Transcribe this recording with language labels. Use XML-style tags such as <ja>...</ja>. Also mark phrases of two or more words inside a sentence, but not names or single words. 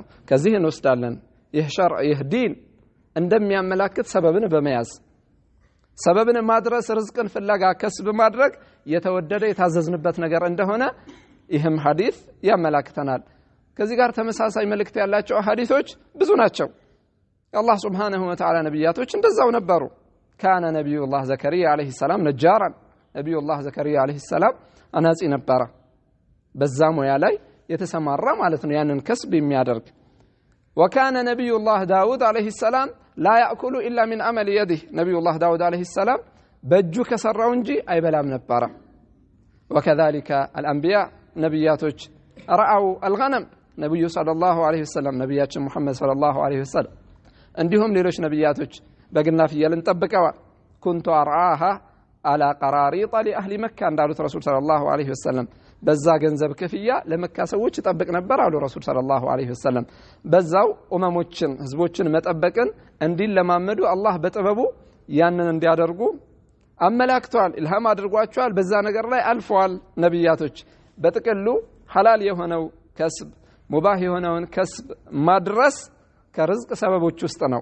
<am>ከዚህ እንወስዳለን ይህ ሸርዕ ይህ ዲን እንደሚያመላክት ሰበብን በመያዝ ሰበብን ማድረስ ርዝቅን ፍለጋ ከስብ ማድረግ የተወደደ የታዘዝንበት ነገር እንደሆነ ይህም ሐዲስ ያመላክተናል ከዚህ ጋር ተመሳሳይ መልእክት ያላቸው ሐዲሶች ብዙ ናቸው</am> <ar>الله سبحانه وتعالى</ar> <am>نبياتوች እንደዛው ነበሩ</am> <ar>كان نبي الله زكريا عليه السلام نجارا نبي الله زكريا عليه السلام</ar> <am>አናጺ ነበረ በዛ ሙያ ላይ የተሰማራ ማለት ነው ያንን ከስብ የሚያደርግ</am> <ar>وكان نبي الله داود عليه السلام لا يأكل إلا من عمل يده نبي الله داود عليه السلام</ar> <am>በእጁ ከሰራው እንጂ አይበላም ነበረ</am> <ar>وكذلك الأنبياء</ar> <am>ነብያቶች</am> <ar>رأوا الغنم نبي صلى الله عليه وسلم</ar> <am>ነብያችን</am> <ar>محمد صلى الله عليه وسلم</ar> <am>እንዲሁም ሌሎች ነብያቶች በግና ፍየልን ጠብቀዋል</am> <ar>كنت أرعاها على قراريط لأهل مكة</ar> <am>እንዳሉት ረሱል</am> <ar>صلى الله عليه</ar> <am>ወሰለም በዛ ገንዘብ ክፍያ ለመካ ሰዎች ይጠብቅ ነበር አሉ ረሱል</am> <ar>صلى الله عليه وسلم</ar> <am>በዛው ኡመሞችን ህዝቦችን መጠበቅን እንዲለማመዱ አላህ በጥበቡ ያንን እንዲያደርጉ አመላክቷል ኢልሃም አድርጓቸዋል በዛ ነገር ላይ አልፈዋል ነብያቶች በጥቅሉ ሐላል የሆነው ከስብ ሙባህ የሆነውን ከስብ ማድረስ ከርዝቅ ሰበቦች ውስጥ ነው</am>